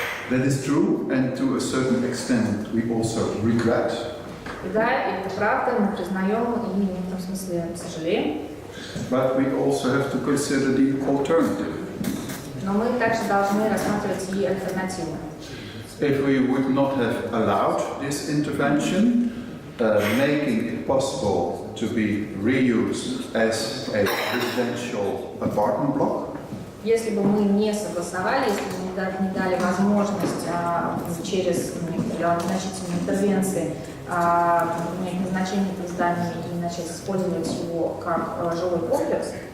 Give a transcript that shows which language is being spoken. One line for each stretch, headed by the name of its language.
English: That is true, and to a certain extent we also regret.
Russian: И да, это правда, мы признаем и в некотором смысле сожалеем.
English: But we also have to consider the alternative.
Russian: Но мы также должны рассматривать и альтернативы.
English: If we would not have allowed this intervention, making it possible to be reused as a residential apartment block,
Russian: Если бы мы не согласовали, если бы не дали возможность через некоторые значительные интервенции менять назначение этого здания и начать использовать его как жилой комплекс,